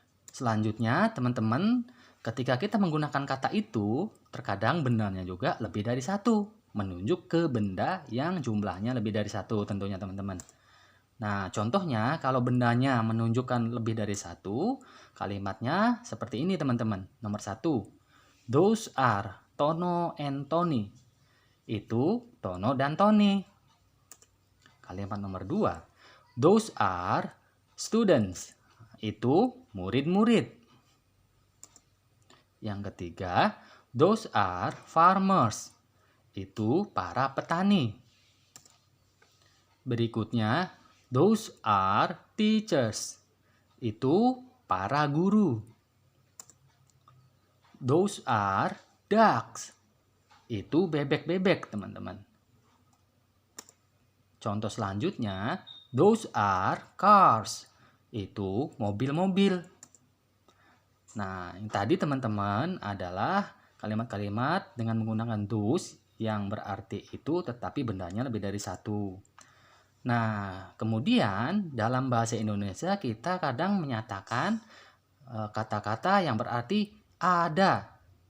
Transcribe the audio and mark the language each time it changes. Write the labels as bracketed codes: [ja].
[id] Selanjutnya, teman-teman, ketika kita menggunakan kata itu, terkadang bendanya juga lebih dari satu, menunjuk ke benda yang jumlahnya lebih dari satu tentunya teman-teman. Nah, contohnya kalau bendanya menunjukkan lebih dari satu, kalimatnya seperti ini teman-teman. Nomor 1, [en] those are Tono and Tony. [id] Itu Tono dan Tony. Kalimat nomor 2, [en] those are students. [id] Itu murid-murid. Yang ketiga, [en] those are farmers. [id] Itu para petani. Berikutnya, [en] those are teachers. [id] Itu para guru. [en] Those are ducks. [id] Itu bebek-bebek, teman-teman. Contoh selanjutnya, [en] those are cars. [id] Itu mobil-mobil. Nah, yang tadi teman-teman adalah kalimat-kalimat dengan menggunakan those yang berarti itu tetapi bendanya lebih dari satu. Nah, kemudian dalam bahasa Indonesia kita kadang menyatakan kata-kata yang berarti ada.